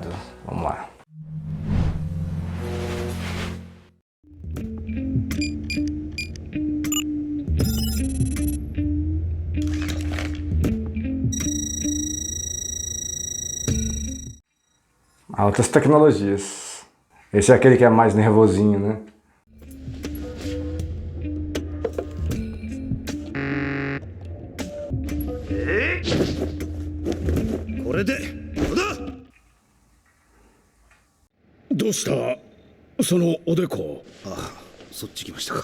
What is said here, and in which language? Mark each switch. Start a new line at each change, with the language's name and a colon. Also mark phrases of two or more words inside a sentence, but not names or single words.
Portuguese: Vamos lá. Altas tecnologias. Esse é aquele que é mais nervosinho, né?
Japanese: どうしたそのおでこ。あ、そっち来ましたか。